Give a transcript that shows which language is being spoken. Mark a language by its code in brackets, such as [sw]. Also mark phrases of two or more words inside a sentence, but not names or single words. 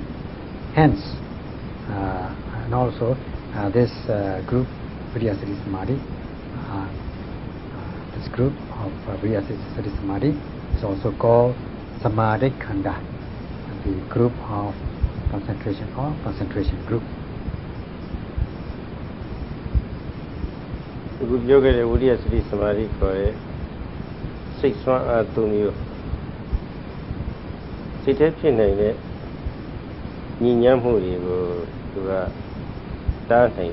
[en] Hence, and also this group, [pi] Viya Sati Samadhi, [en] this group of [pi] Viya Sati Samadhi [en] is also called [pi] Samadhi Khanda, [en] the group of concentration or concentration group. [my] အခုပြောခဲ့တဲ့ဝိရိယစတိသမာဓိခေါ်တဲ့စိတ်ဆွမ်းအားသုံးမျိုးစိတ်ထဲဖြစ်နိုင်တဲ့ညီညွတ်မှုတွေကိုသူကတားနိုင်